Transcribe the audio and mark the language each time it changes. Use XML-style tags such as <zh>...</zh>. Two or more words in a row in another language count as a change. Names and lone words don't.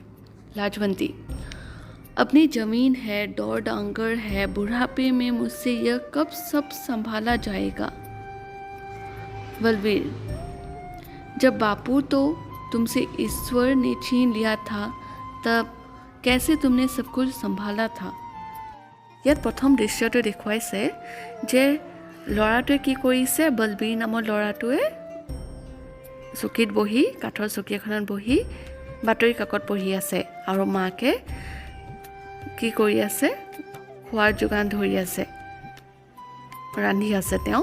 <hi>लाजवंती: अपनी जमीन है, दौड़ डांगर है, बुढ़ापे में मुझसे यह कब सब संभाला जाएगा। बलवीर: जब बापू तो तुमसे ईश्वर ने छीन लिया था, तब कैसे तुमने सब कुछ संभाला था।</hi> <as>ইয়াত প্ৰথম দৃশ্যটো দেখুৱাইছে যে ল'ৰাটোৱে কি কৰিছে, বলবীৰ নামৰ ল'ৰাটোৱে চকীত বহি, কাঠৰ চকী এখনত বহি বাতৰি কাকত পঢ়ি আছে আৰু মাকে কি কৰি আছে, খোৱাৰ যোগান ধৰি আছে, ৰান্ধি আছে তেওঁ।</as>